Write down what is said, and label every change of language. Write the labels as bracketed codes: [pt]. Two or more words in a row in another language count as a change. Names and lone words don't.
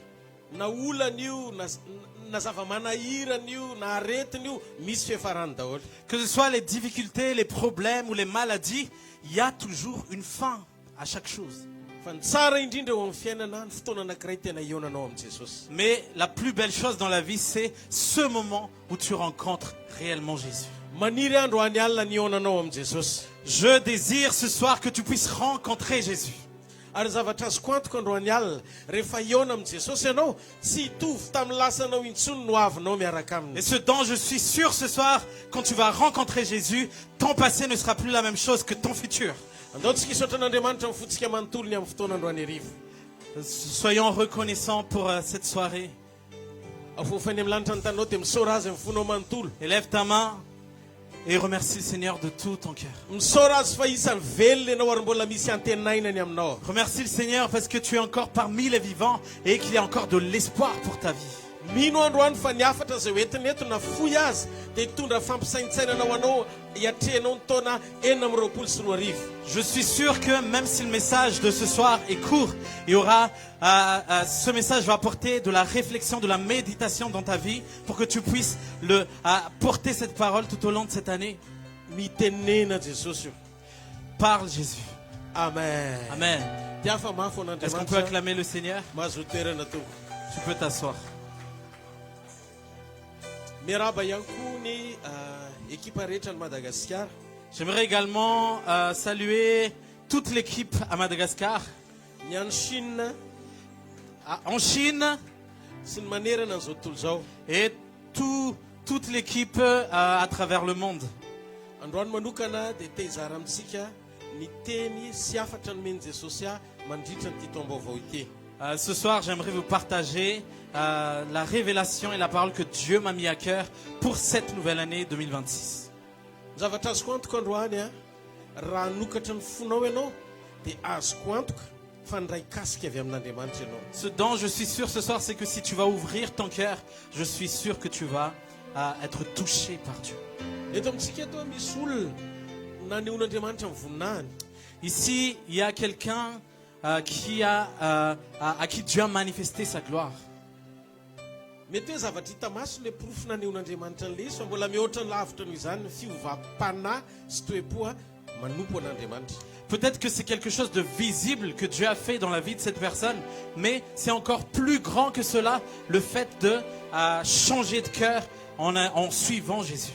[fr] Que ce soit les difficultés, les problèmes ou les maladies, il y a toujours une fin à chaque chose. Mais la plus belle chose dans la vie, c'est ce moment où tu rencontres réellement Jésus. Je désire ce soir que tu puisses rencontrer Jésus. [mg] Ary zavatra azoko antoka androany alina rehefa iona amin'i Jesosy ianao tsy hitovy tamin'ny lasanao intsony no avinao miaraka aminy. [fr] Et ce dont je suis sûr ce soir, quand tu vas rencontrer Jésus, ton passé ne sera plus la même chose que ton futur. [mg] Andaontsika hisaotra an'Andriamanitra ny fotsika manontolony amin'ny fotoana androany hariva. [fr] Soyons reconnaissants pour cette soirée. [mg] Afofany amin'ny lanitra ny tanao dia misaora azy amin'ny fonao manontolo. [fr] Élève ta main. Et remercie le Seigneur de tout ton cœur. [mg] Misaora azy fa isan'ny velona ianao ary mbola misy antenainany aminao. [fr] Remercie le Seigneur parce que tu es encore parmi les vivants et qu'il y a encore de l'espoir pour ta vie. [mg] Mino androany fa niafatra zay hoentiny eto na foy azy dia hitondra fampisaintsainanao anao hiatrehanao ny taona 2024. [fr] Je suis sûr que même si le message de ce soir est court, il y aura, ce message va apporter de la réflexion, de la méditation dans ta vie pour que tu puisses porter cette parole tout au long de cette année. [mg] Mitenena Jesosy io. [fr] Parle Jésus. Amen. Amen. [mg] Dia fa mafy [fr] Est-ce qu'on peut [mg] an'Andriamanitra [fr] acclamer le Seigneur? [mg] mahazo toerana teo. [fr] Tu peux t'asseoir. [mg] Miaraba ihany koa ny équipe rehetra ny Madagasikara. [fr] J'aimerais également saluer toute l'équipe à Madagascar, [mg] Ny any Chine [fr] en Chine [mg] sy ny manerana an'izao tontolo izao. [fr] et toute l'équipe à travers le monde. [mg] Androany manokana dia te hizara amintsika ny teny sy afatra nomeny Jesosy mandritra nyity taom-baovao ity. [fr] Ce soir, j'aimerais vous partager la révélation et la parole que Dieu m'a mis à cœur pour cette nouvelle année 2026. [mg] Ny zavatra azoko antoka androany raha nokatra ny fonao ianao dia azoko antoka fa ndray kasika avy amin'Andriamanitra ianao. [fr] Ce dont je suis sûr ce soir, c'est que si tu vas ouvrir ton cœur, je suis sûr que tu vas être touché par Dieu. [mg] Eto amintsika eto misy olona nanehon'Andriamanitra ny voninahiny. [fr] Ici, il y a quelqu'un à qui Dieu a manifesté sa gloire. [mg] Mety hoe zavatra hita maso le porofo nanehon'Andriamanitra an'le izy fa mbola mihoatra ny lavitra noho izany ny fiovam-panahy sy toe-po manompo an'Andriamanitra. [fr] Peut-être que c'est quelque chose de visible que Dieu a fait dans la vie de cette personne, mais c'est encore plus grand que cela, le fait de changer de cœur en suivant Jésus.